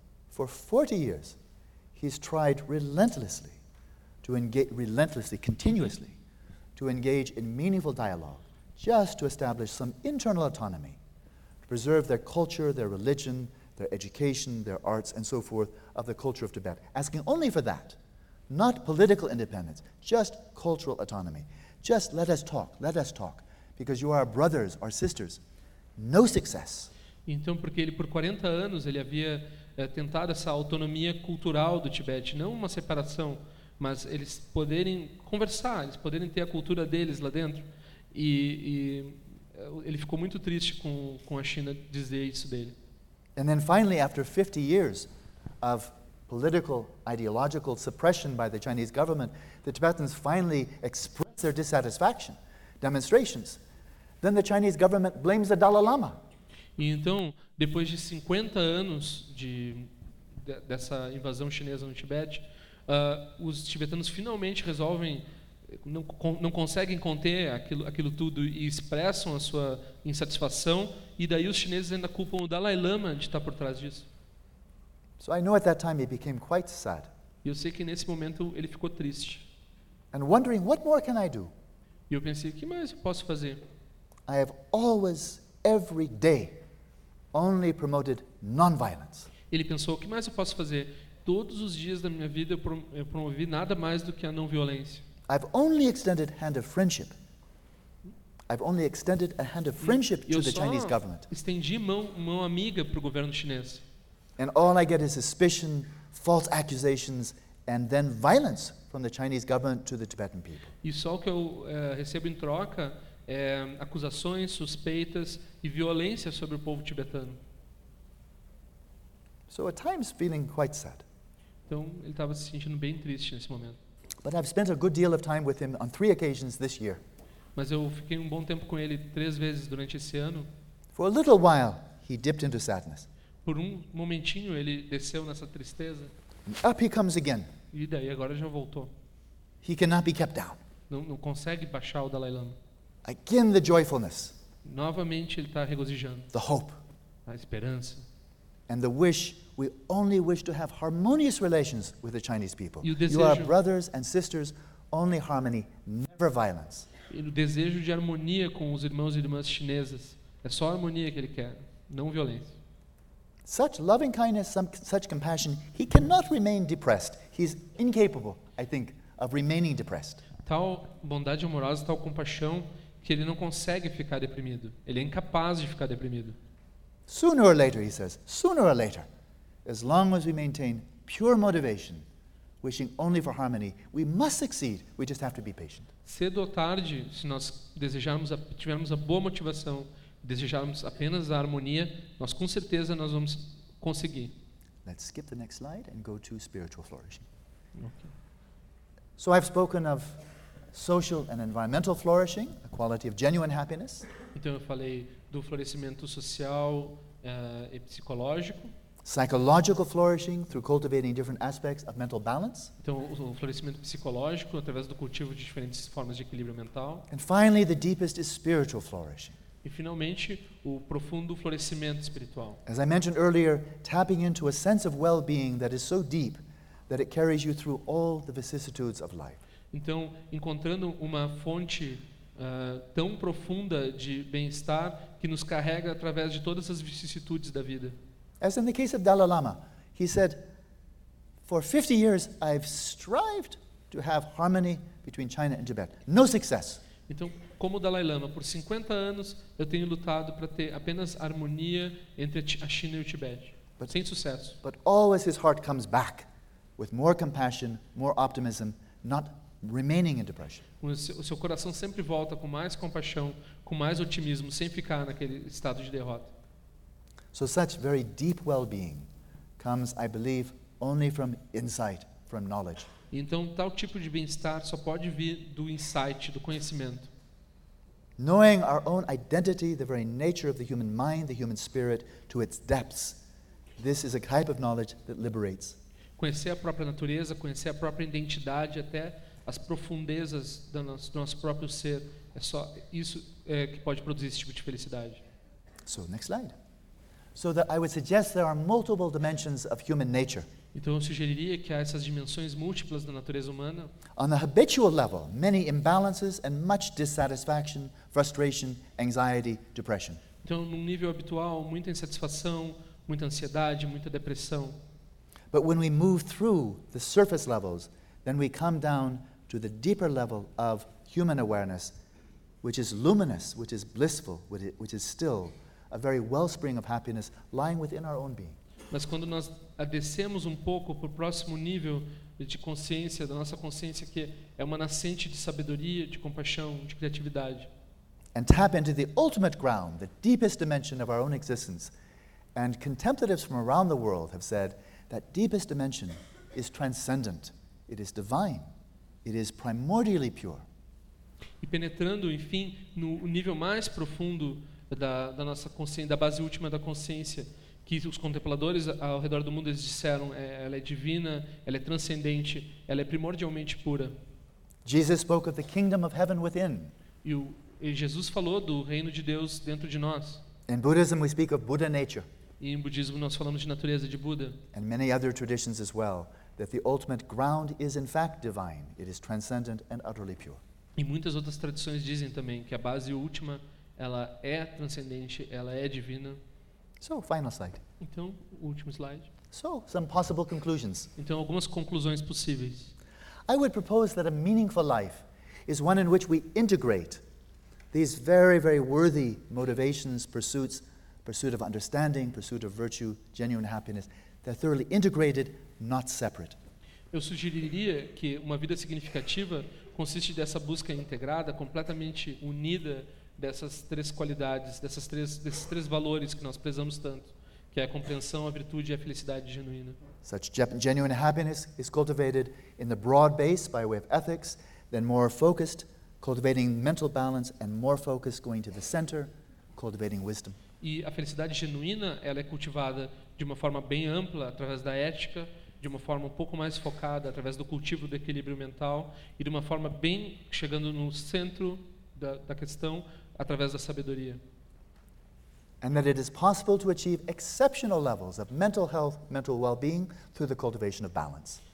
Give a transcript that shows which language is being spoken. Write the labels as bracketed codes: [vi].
[en] For 40 years, he's tried relentlessly, continuously, to engage in meaningful dialogue, just to establish some internal autonomy, to preserve their culture, their religion, their education, their arts, and so forth, of the culture of Tibet, asking only for that, not political independence, just cultural autonomy. Just let us talk, because you are brothers, our sisters. No success. [pt] Então, porque ele, por 40 anos, ele havia tentado essa autonomia cultural do Tibete, não uma separação, mas eles poderem conversar, eles poderem ter a cultura deles lá dentro. E ele ficou muito triste com a China dizer isso dele. [en] And then finally, after 50 years of political, ideological suppression by the Chinese government, the Tibetans finally express their dissatisfaction, demonstrations. Then the Chinese government blames the Dalai Lama. [pt] E então, depois de 50 anos dessa invasão chinesa no Tibete, os tibetanos finalmente resolvem, não conseguem conter aquilo tudo e expressam a sua insatisfação, e daí os chineses ainda culpam o Dalai Lama de estar por trás disso. [en] So I know at that time it became quite sad. [pt] E eu sei que nesse momento ele ficou triste. [en] And wondering, what more can I do? [pt] E eu pensei, que mais eu posso fazer? [en] I have always, every day, only promoted non-violence. [pt] Ele pensou, o que mais eu posso fazer? Todos os dias da minha vida eu promovi nada mais do que a não-violência. [en] I've only extended hand of friendship. I've only extended a hand of friendship to the Chinese government. [pt] Eu só estendi mão amiga para o governo chinês. [en] And all I get is suspicion, false accusations, and then violence from the Chinese government to the Tibetan people. [pt] E só o que eu recebo em troca é acusações, suspeitas e violência sobre o povo tibetano. [en] So at times feeling quite sad. [pt] Então ele estava se sentindo bem triste nesse momento. [en] But I've spent a good deal of time with him on three occasions this year. [pt] Mas eu fiquei um bom tempo com ele 3 vezes durante esse ano. [en] For a little while, he dipped into sadness. [pt] Por um momentinho ele desceu nessa tristeza. [en] And up he comes again. [pt] E daí agora já voltou. [en] He cannot be kept down. [pt] Não consegue baixar o Dalai Lama. [en] Again the joyfulness. [pt] Novamente ele está regozijando. [en] The hope. [pt] A esperança. [en] And the wish. We only wish to have harmonious relations with the Chinese people. [pt] E o desejo, [en] you are brothers and sisters. Only harmony, never violence. [pt] E o desejo de harmonia com os irmãos e irmãs chinesas. É só a harmonia que ele quer, não violência. [en] Such loving kindness, such compassion, he cannot remain depressed. He's incapable, I think, of remaining depressed. [pt] Tal bondade amorosa, tal compaixão, que ele não consegue ficar deprimido. Ele é incapaz de ficar deprimido. [en] Sooner or later, he says, sooner or later, as long as we maintain pure motivation, wishing only for harmony, we must succeed. We just have to be patient. [pt] Cedo ou tarde, se nós desejarmos, tivermos a boa motivação, desejarmos apenas a harmonia, nós com certeza nós vamos conseguir. [en] Let's skip the next slide and go to spiritual flourishing. Okay. So I've spoken of social and environmental flourishing, a quality of genuine happiness. [pt] Então eu falei do florescimento social e psicológico. [en] Psychological flourishing through cultivating different aspects of mental balance. [pt] Então, o florescimento psicológico através do cultivo de diferentes formas de equilíbrio mental. [en] And finally, the deepest is spiritual flourishing. [pt] E finalmente, o profundo florescimento espiritual. [en] As I mentioned earlier, tapping into a sense of well-being that is so deep that it carries you through all the vicissitudes of life. [pt] Então, encontrando uma fonte tão profunda de bem-estar que nos carrega através de todas as vicissitudes da vida. [en] As in the case of Dalai Lama, he said, for 50 years I've strived to have harmony between China and Tibet. No success. [pt] Então, como Dalai Lama, por 50 anos eu tenho lutado para ter apenas harmonia entre a China e o Tibete. [en] But, [pt] sem sucesso. [en] But always his heart comes back with more compassion, more optimism, not remaining in depression. [pt] O seu coração sempre volta com mais compaixão, com mais otimismo, sem ficar naquele estado de derrota. [en] So such very deep well-being comes, I believe, only from insight, from knowledge. [pt] Então, tal tipo de bem-estar só pode vir do insight, do conhecimento. [en] Knowing our own identity, the very nature of the human mind, the human spirit, to its depths, this is a type of knowledge that liberates. [pt] Conhecer a própria natureza, conhecer a própria identidade, até as profundezas do nosso próprio ser, é só isso que pode produzir esse tipo de felicidade. [en] So, next slide. So that I would suggest there are multiple dimensions of human nature. [pt] Então eu sugeriria que há essas dimensões múltiplas da natureza humana. [en] On a habitual level, many imbalances and much dissatisfaction, frustration, anxiety, depression. [pt] Então num nível habitual, muita insatisfação, muita ansiedade, muita depressão. [en] But when we move through the surface levels, then we come down to the deeper level of human awareness, which is luminous, which is blissful, which is still a very wellspring of happiness lying within our own being. [pt] Mas quando nós descemos um pouco para o próximo nível de consciência, da nossa consciência, que é uma nascente de sabedoria, de compaixão, de criatividade. [en] And tap into the ultimate ground, the deepest dimension of our own existence. And contemplatives from around the world have said that deepest dimension is transcendent. It is divine. It is primordially pure. [pt] E penetrando, enfim, no nível mais profundo da nossa consciência, da base última da consciência, que os contempladores ao redor do mundo eles disseram, ela é divina, ela é transcendente, ela é primordialmente pura. [en] Jesus spoke of the kingdom of heaven within. [pt] E Jesus falou do reino de Deus dentro de nós. [en] In Buddhism we speak of Buddha nature. [pt] E em budismo nós falamos de natureza de Buda. [en] And many other traditions as well, that the ultimate ground is in fact divine, it is transcendent and utterly pure. [pt] E muitas outras tradições dizem também que a base última, ela é transcendente, ela é divina. [en] So, final slide. [pt] Então, último slide. [en] So, some possible conclusions. [pt] Então, algumas conclusões possíveis. [en] I would propose that a meaningful life is one in which we integrate these very, very worthy motivations, pursuits, pursuit of understanding, pursuit of virtue, genuine happiness. They're thoroughly integrated, not separate. [pt] Eu sugeriria que uma vida significativa consiste dessa busca integrada, completamente unida, dessas três qualidades, desses três valores que nós prezamos tanto, que é a compreensão, a virtude e a felicidade genuína. [en] Such genuine happiness is cultivated in the broad base by way of ethics, then more focused, cultivating mental balance and more focus going to the center, cultivating wisdom. [pt] E a felicidade genuína, ela é cultivada de uma forma bem ampla através da ética, de uma forma um pouco mais focada através do cultivo do equilíbrio mental e de uma forma bem chegando no centro da, da questão através da sabedoria. [en] And that it is possible to achieve exceptional levels of mental health, mental well-being through the cultivation of balance.